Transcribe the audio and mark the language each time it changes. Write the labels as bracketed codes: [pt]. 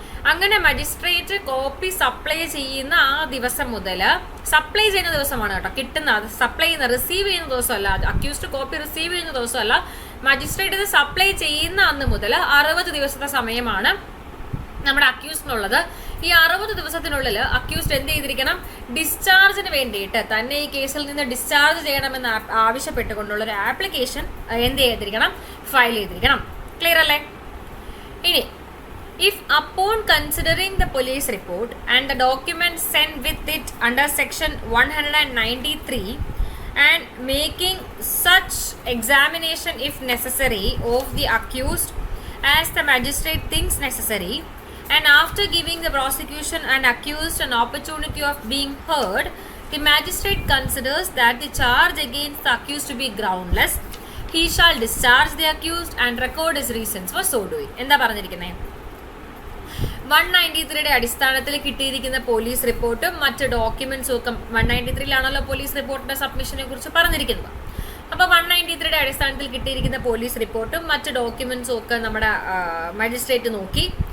[ml] അങ്ങനെ magistrate copy supply ചെയ്യുന്ന ആ ദിവസം മുതൽ, സപ്ലൈ ചെയ്യുന്ന ദിവസമാണ് കേട്ടോ, കിട്ടുന്ന സപ്ലൈ ചെയ്യുന്ന റിസീവ് ചെയ്യുന്ന ദിവസമല്ല, അക്യൂസ്ഡ് കോപ്പി റിസീവ് ചെയ്യുന്ന ദിവസമല്ല, മജിസ്ട്രേറ്റ് ഇത് സപ്ലൈ ചെയ്യുന്ന അന്ന് മുതൽ 60 ദിവസത്തെ സമയമാണ് നമ്മുടെ അക്യൂസ്ഡിനുള്ളത്. ഈ 60 ദിവസത്തിനുള്ളിൽ അക്യൂസ്ഡ് എന്ത് ചെയ്തിരിക്കണം? ഡിസ്ചാർജിന് വേണ്ടിയിട്ട് തന്നെ ഈ കേസിൽ നിന്ന് ഡിസ്ചാർജ് ചെയ്യണമെന്ന് ആവശ്യപ്പെട്ടുകൊണ്ടുള്ള ഒരു ആപ്ലിക്കേഷൻ എന്ത് ചെയ്തിരിക്കണം? ഫയൽ ചെയ്തിരിക്കണം. ക്ലിയർ അല്ലേ? ഇനി [en] if upon considering the police report and the documents sent with it under section 193 and making such examination if necessary of the accused as the magistrate thinks necessary, and after giving the prosecution and accused an opportunity of being heard, the magistrate considers that the charge against the accused to be groundless, he shall discharge the accused and record his reasons for so doing. [ml] എന്താ പറഞ്ഞിരിക്കുന്നത്? 193 അടിസ്ഥാനത്തിൽ കിട്ടിയിരിക്കുന്ന police റിപ്പോർട്ടും മറ്റ് ഡോക്യുമെന്റ്സും ഒക്കെ 193 police റിപ്പോർട്ടിന്റെ സബ്മിഷനെ കുറിച്ച് പറഞ്ഞിരിക്കുന്നത്. അപ്പോൾ 193 അടിസ്ഥാനത്തിൽ കിട്ടിയിരിക്കുന്ന പോലീസ് റിപ്പോർട്ടും മറ്റ് ഡോക്യുമെന്റ്സും ഒക്കെ നമ്മുടെ മജിസ്ട്രേറ്റ് നോക്കി.